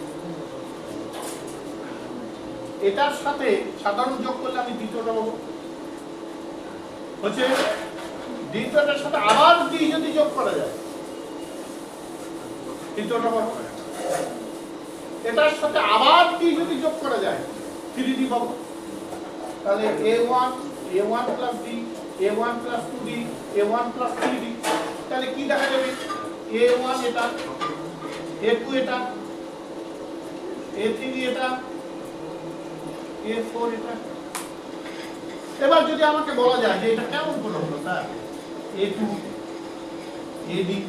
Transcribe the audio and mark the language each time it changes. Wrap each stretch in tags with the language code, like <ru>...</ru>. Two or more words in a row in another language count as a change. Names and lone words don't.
<bn>এটার সাথে সাধারণ যোগ করলে আমি দ্বিতীয়টা পাবো, হচ্ছে দ্বিতীয়টার সাথে আবার d যদি যোগ করা যায় তৃতীয়টা পাবো, এটার সাথে আবার d যদি যোগ করা যায় 3d পাবো। তাহলে</bn> <en>a1 plus d a1 plus 2d a1 plus 3d</en> <bn>তাহলে কি দেখা যাবে A1 এটা, A2 এটা, A3 এটা, A4 এটা। এবার যদি আমাকে বলা যায় যে এটা কেমন করে হলো স্যার, A2 AD</bn>